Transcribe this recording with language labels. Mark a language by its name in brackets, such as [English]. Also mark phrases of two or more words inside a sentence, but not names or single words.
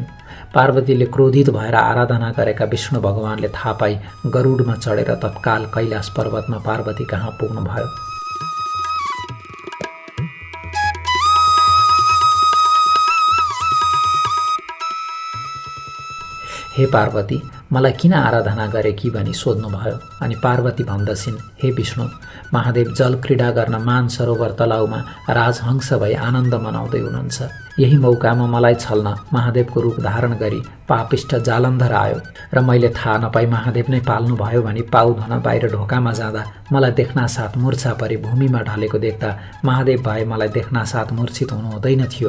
[Nepali] पार्वतीले क्रोधित भएर आराधना गरेका विष्णु भगवानले थाहा पाई गरुडमा चढेर तत्काल कैलाश पर्वतमा पार्वती कहाँ पुग्नुभयो। हे पार्वती, मलाई किन आराधना गरे कि भनी सोध्नुभयो। अनि पार्वती भन्दछिन्, हे विष्णु, महादेव जल क्रीडा गर्न मानसरोवर तलाउमा राजहंस भई आनन्द मनाउँदै हुनुहुन्छ। यही मौकामा मलाई छल्न महादेवको रूप धारण गरी पापिष्ट जालन्धर आयो र मैले थाहा नपाई महादेव नै पाल्नुभयो भनी पाउ धुन बाहिर ढोकामा जाँदा मलाई देख्न साथ मूर्छा परी भूमिमा ढलेको देख्दा महादेव भए मलाई देख्न साथ मूर्छित हुनु हुँदैन थियो।